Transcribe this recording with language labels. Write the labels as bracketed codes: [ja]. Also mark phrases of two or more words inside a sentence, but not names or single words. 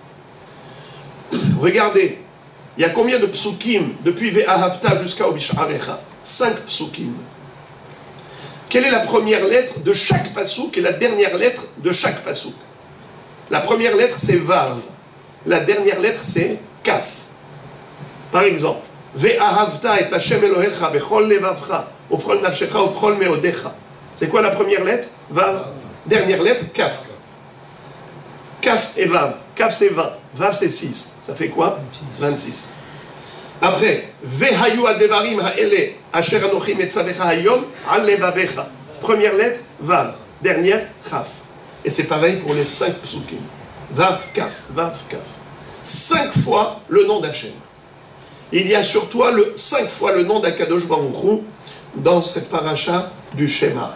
[fr] Regardez, il y a combien de psukim depuis Ve'ahavta jusqu'à Obisharecha? 5 psukim. Quelle est la première lettre de chaque pasouk et la dernière lettre de chaque pasouk? La première lettre c'est Vav. La dernière lettre c'est Kaf. Par exemple, [he] ואהבת את השם אלהיך בכל לבבך ובכל נפשך ובכל מאדך. [fr] C'est quoi la première lettre? Vav. Dernière lettre, Kaf. Kaf et Vav. Kaf c'est 20. Vav c'est 6. Ça fait quoi? 26. Après, [he] והיו הדברים האלה אשר אנכי מצוך היום על לבבך. [fr] Première lettre, Vav. Dernière, Kaf. Et c'est pareil pour les 5 psukim. Vav, Kaf, Vav, Kaf. 5 fois le nom d'Hachem. Il y a sur toi 5 fois le nom d'Akadosh Baruch Hu dans cette paracha du Shema.